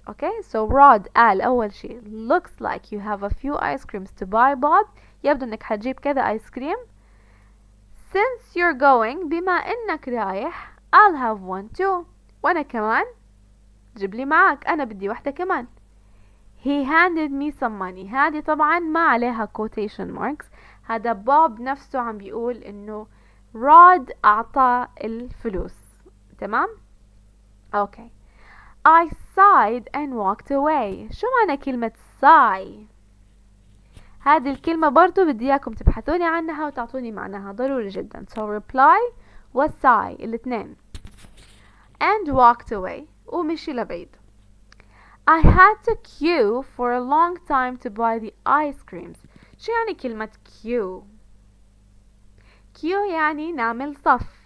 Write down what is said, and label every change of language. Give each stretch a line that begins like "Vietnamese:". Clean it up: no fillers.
English: Okay, so Rod
Arabic: قال أول شيء
English: looks like you have a few ice creams to buy, Bob.
Arabic: يبدو إنك حتجيب كذا آيس كريم.
English: Since you're going,
Arabic: بما إنك رايح,
English: I'll have one too.
Arabic: وأنا كمان جيب لي معك، أنا بدي واحدة كمان.
English: He handed me some money.
Arabic: هذه طبعا ما عليها
English: quotation marks.
Arabic: هذا بوب نفسه عم بيقول إنه رود أعطى الفلوس. تمام؟ Okay.
English: I sighed and walked away.
Arabic: شو معنى كلمة sigh؟ هذه الكلمة برضو بدي إياكم تبحثوني عنها وتعطوني معناها ضروري جدا.
English: So reply و sigh الاثنين. And walked away.
Arabic: ومشي لبعيد.
English: I had to queue for a long time to buy the ice creams.
Arabic: شو يعني كلمة queue؟ queue يعني نعمل صف.